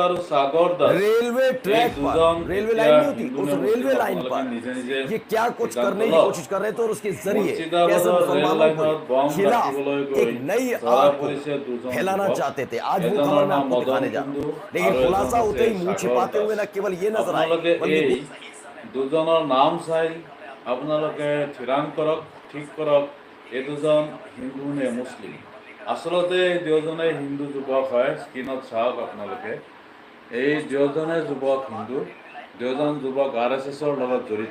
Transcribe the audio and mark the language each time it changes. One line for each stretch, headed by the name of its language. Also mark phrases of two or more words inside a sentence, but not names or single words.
Hindi: रेलवे ट्रैक पर, रेलवे लाइन नहीं होती, उस रेलवे लाइन पर ये क्या कुछ करने की कोशिश कर रहे थे और उसके जरिए कैसे मुसलमानों के खिलाफ एक नई आग को फैलाना चाहते थे। आज वो खबर मैं आपको दिखाने जा रहा हूँ, लेकिन खुलासा होते ही मुंह छिपाते हुए न केवल ये नजर आए बल्कि
Assamese: দুজনৰ নাম চাই আপোনালোকে থিৰাং কৰক, ঠিক কৰক এই দুজন হিন্দু নে মুছলিম। আচলতে দুজনে হিন্দু যুৱক হয়। স্ক্ৰীণত চাওক আপোনালোকে, এই দুজনে যুৱক হিন্দু, দুজন যুৱক RSSৰ লগত জড়িত।